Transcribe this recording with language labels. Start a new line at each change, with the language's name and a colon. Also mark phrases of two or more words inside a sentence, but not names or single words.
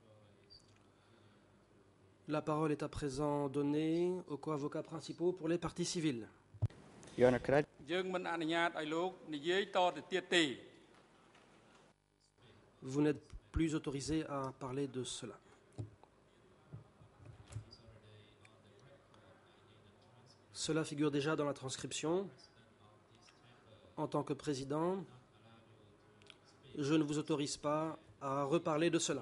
French: La parole est à présent donnée aux co-avocats principaux pour les parties civiles.
English: Your Honor, could I?
Khmer: យើងមិនអនុញ្ញាតឲ្យលោកនិយាយតទៅទៀតទេ
French: Vous n'êtes plus autorisé à parler de cela. Cela figure déjà dans la transcription. En tant que président, je ne vous autorise pas à reparler de cela.